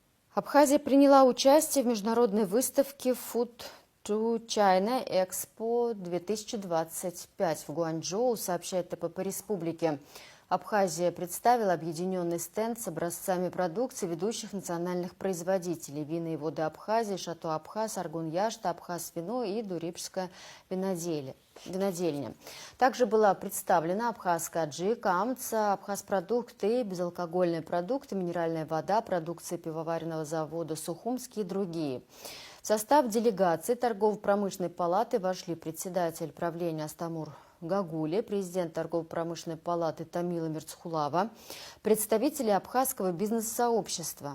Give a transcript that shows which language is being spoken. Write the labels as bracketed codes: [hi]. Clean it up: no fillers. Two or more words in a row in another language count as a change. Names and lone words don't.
[ru] Абхазия приняла участие в международной выставке Food to China Expo 2025 в Гуанчжоу, сообщает ТПП Республики. Абхазия представила объединенный стенд с образцами продукции ведущих национальных производителей: вина и воды Абхазии, Шато Абхаз, Аргун-Яшта, Абхаз-вино и Дурипская винодельня. Также была представлена абхазская аджика, амца, абхаз-продукты, безалкогольные продукты, минеральная вода, продукция пивоваренного завода Сухумский и другие. В состав делегации торгово-промышленной палаты вошли председатель правления Астамур Гагули, президент торгово-промышленной палаты Тамила Мирцхулава, представители абхазского бизнес-сообщества.